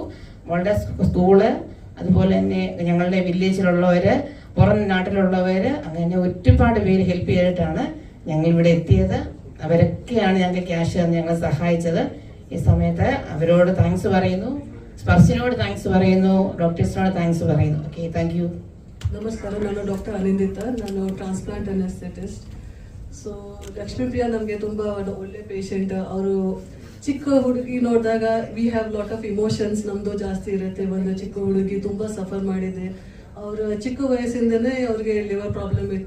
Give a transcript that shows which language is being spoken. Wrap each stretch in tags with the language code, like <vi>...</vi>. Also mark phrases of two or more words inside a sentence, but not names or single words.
<ml>മോളുടെ സ്കൂള്, അതുപോലെ തന്നെ ഞങ്ങളുടെ വില്ലേജിലുള്ളവർ, പുറം നാട്ടിലുള്ളവർ, അങ്ങനെ ഒരുപാട് പേര് ഹെൽപ്പ് ചെയ്തിട്ടാണ് ഞങ്ങളിവിടെ എത്തിയത്. അവരൊക്കെയാണ് ഞങ്ങൾക്ക് ക്യാഷ് തന്ന് ഞങ്ങളെ സഹായിച്ചത്. ഈ സമയത്ത് അവരോട് താങ്ക്സ് പറയുന്നു, സ്പർശിനോട് താങ്ക്സ് പറയുന്നു, ഡോക്ടേഴ്സിനോട് താങ്ക്സ് പറയുന്നു.</ml> <en>Okay, thank you.</en> <kn>ನಮಸ್ಕಾರ, ನಾನು ಡಾಕ್ಟರ್ ಅನಿಂದಿತಾ, ನಾನು</kn> <en>transplant anesthetist.</en> <kn>ಸೊ ಲಕ್ಷ್ಮೀಪ್ರಿಯಾ ನಮಗೆ ತುಂಬ ಒಳ್ಳೆ ಪೇಷಂಟ್. ಅವರು ಚಿಕ್ಕ ಹುಡುಗಿ ನೋಡಿದಾಗ</kn> <en>we have lot of emotions</en> <kn>ನಮ್ಮದು ಜಾಸ್ತಿ ಇರುತ್ತೆ. ಒಂದು ಚಿಕ್ಕ ಹುಡುಗಿ ತುಂಬ ಸಫರ್ ಮಾಡಿದೆ. ಅವರು ಚಿಕ್ಕ ವಯಸ್ಸಿಂದನೇ ಅವ್ರಿಗೆ ಲಿವರ್ ಪ್ರಾಬ್ಲಮ್ ಇತ್ತು.</kn>